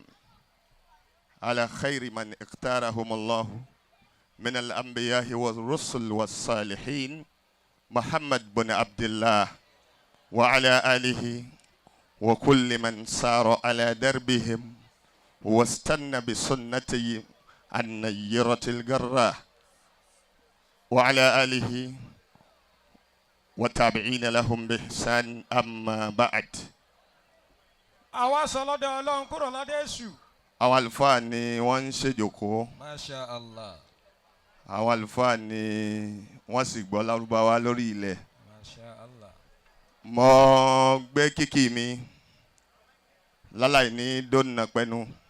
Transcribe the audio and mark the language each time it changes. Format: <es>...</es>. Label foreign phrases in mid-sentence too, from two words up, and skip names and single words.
<ar>على خير من اختارهم الله من الأنبياء والرسل والصالحين محمد بن عبد الله وعلى آله وكل من سار على دربهم واستنى بسنته النيرة الجراء وعلى آله وتابعين لهم بإحسان أما بعد.</ar> <yo>àwa sọ lọ́dọ̀ Ọlọ́run kúrò lọ́dọ̀ Èṣù. àwọn àlùfáà ni wọ́n ń ṣèjòkó.</yo> <ar>ما شاء الله.</ar> <yo>àwọn àlùfáà ni wọ́n sì gbọ́ Lárúbáwá lórí ilẹ̀.</yo> <ar>ما شاء الله.</ar> <yo>mo gbé kíkì mi láláì ní dóná pẹ́nu.</yo>